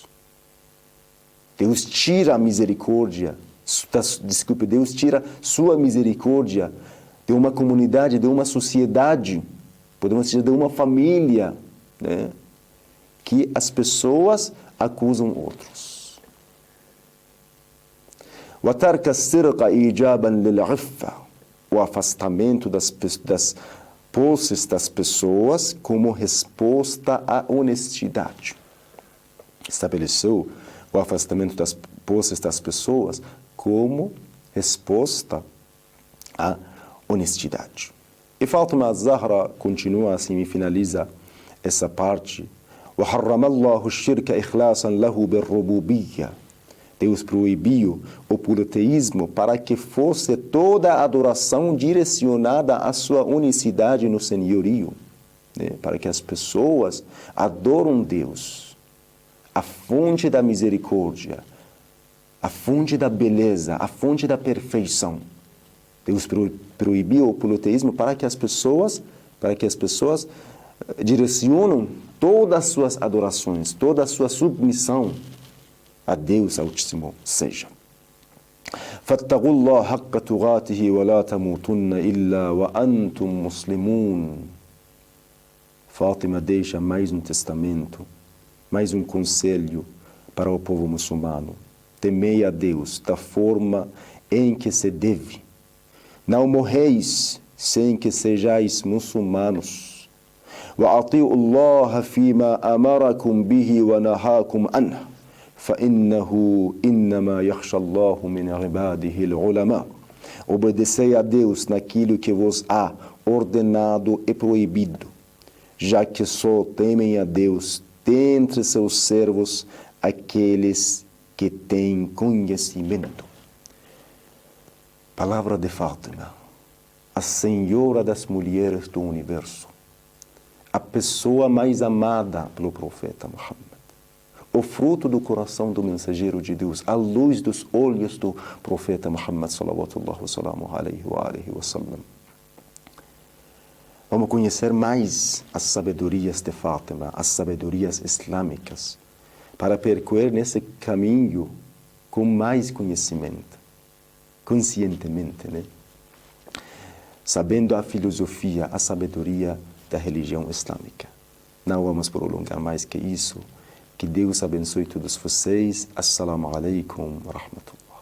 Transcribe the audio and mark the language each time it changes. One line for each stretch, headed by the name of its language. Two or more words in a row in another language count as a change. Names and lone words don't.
Portuguese: Deus tira a misericórdia, Deus tira sua misericórdia de uma comunidade, de uma sociedade, podemos dizer de uma família, né? Que as pessoas acusam outros.
Arabic: وَتَرْكَ السِّرْقَ إِيجَابًا لِلْعِفَّةِ.
Portuguese: O afastamento das posses das pessoas como resposta à honestidade. Estabeleceu o afastamento das posses das pessoas como resposta à honestidade. E Fátima az-Zahra continua assim e finaliza essa parte.
Arabic: وَحَرَّمَ اللَّهُ الشِّرْكَ إِخْلَاصًا لَهُ بِالرُّبُوبِيَّةِ.
Portuguese: Deus proibiu o politeísmo para que fosse toda a adoração direcionada à sua unicidade no senhorio, né? Para que as pessoas adoram Deus, a fonte da misericórdia, a fonte da beleza, a fonte da perfeição. Deus proibiu o politeísmo para que as pessoas direcionam todas as suas adorações, toda a sua submissão a Deus Altíssimo seja.
Arabic: فَاتَّقُوا اللَّهَ حَقَّ تُقَاتِهِ وَلَا تَمُوتُنَّ إِلَّا وَأَنْتُمْ مُسْلِمُونَ.
Portuguese: Fátima deixa mais um testamento, mais um conselho para o povo muçulmano. Temei a Deus da forma em que se deve. Não morreis sem que sejais muçulmanos.
Arabic: وَأَطِيعُوا اللَّهَ فِيمَا أَمَرَكُمْ بِهِ وَنَهَاكُمْ عَنْهُ فَإِنَّهُ إِنَّمَا يَخْشَى اللَّهُ مِنْ عِبَادِهِ الْعُلَمَاء.
Portuguese: Obedecei a Deus naquilo que vos há ordenado e proibido, já que só temem a Deus dentre seus servos aqueles que têm conhecimento. Palavra de Fátima, a senhora das mulheres do universo, a pessoa mais amada pelo profeta Muhammad, o fruto do coração do mensageiro de Deus, a luz dos olhos do profeta Muhammad
Arabic: صلى الله عليه وسلم.
Portuguese: Vamos conhecer mais as sabedorias de Fátima, as sabedorias islâmicas, para percorrer nesse caminho com mais conhecimento, conscientemente, né? Sabendo a filosofia, a sabedoria da religião islâmica. Não vamos prolongar mais que isso. Que Deus abençoe todos vocês.
Arabic: السلام عليكم ورحمة الله.